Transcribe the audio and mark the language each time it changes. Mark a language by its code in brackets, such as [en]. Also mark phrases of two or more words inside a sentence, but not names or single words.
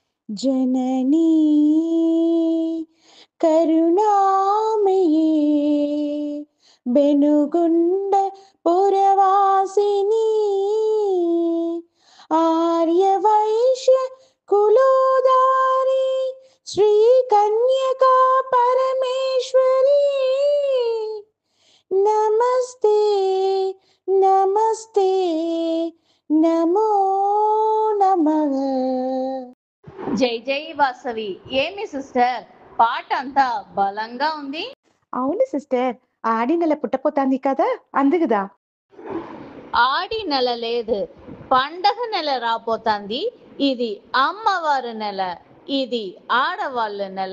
[sa] जननी करुणामयी बेनुगुंड पुरवासिनी आर्यवैश्य कुलोदारी श्री कन्यका परमेश्वरी नमस्ते नमस्ते नमो नमः। [te] జై జై వాసవి. ఏమి సిస్టర్, పాట అంతా బలంగా ఉంది. అవును సిస్టర్, ఆడి నెల పుట్టపోతాంది కదా, అందుకుదా. ఆడి నెల లేదు, పండగ నెల రాపోతాంది. ఇది అమ్మవారి నెల, ఇది ఆడవాళ్ళ నెల.